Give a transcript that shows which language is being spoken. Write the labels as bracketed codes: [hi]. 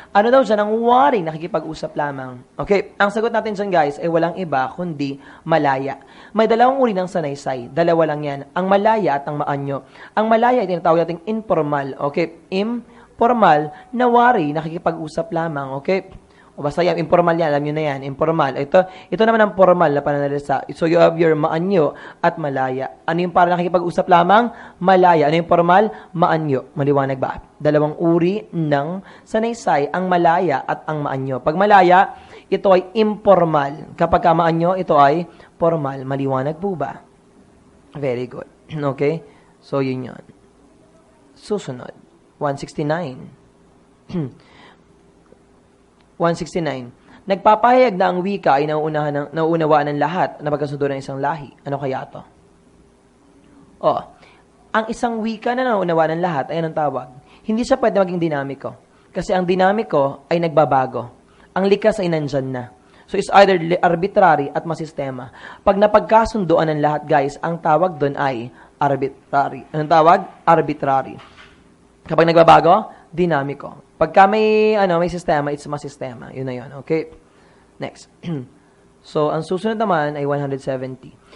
[tl] Ano daw dyan ang waring nakikipag-usap lamang? Okay, ang sagot natin dyan guys ay walang iba kundi malaya. May dalawang uri ng sanaysay. Dalawa lang yan. Ang malaya at ang maanyo. Ang malaya ay tinatawag natin informal. Okay, informal na wari nakikipag-usap lamang. Okay, o basta yan, informal yan, alam nyo na yan, informal. Ito naman ang formal na pananalisa. [en] So you have your maanyo at malaya. [tl] Ano yung para nakikipag-usap lamang? Malaya. Ano yung formal? Maanyo. Maliwanag ba? Dalawang uri ng sanaysay, ang malaya at ang maanyo. Pag malaya, ito ay informal. Kapag maanyo, ito ay formal. Maliwanag po ba? Very good. Okay? So yun yun. Susunod. 169. 169. Nagpapahayag na ang wika ay nauunawaan ng lahat na pagkasundo ng isang lahi. Ano kaya ito? Ang isang wika na nauunawaan ng lahat ay anong tawag? Hindi siya pwede maging dinamiko. Kasi ang dinamiko ay nagbabago. Ang likas ay nandyan na. [en] So, it's either arbitrary at masistema. [tl] Pag napagkasundoan ng lahat, guys, ang tawag doon ay arbitrary. Anong tawag? Arbitrary. Kapag nagbabago, dinamiko. Pagka may sistema, it's masistema. Yun na yun. Okay? Next. So, ang susunod naman ay 170.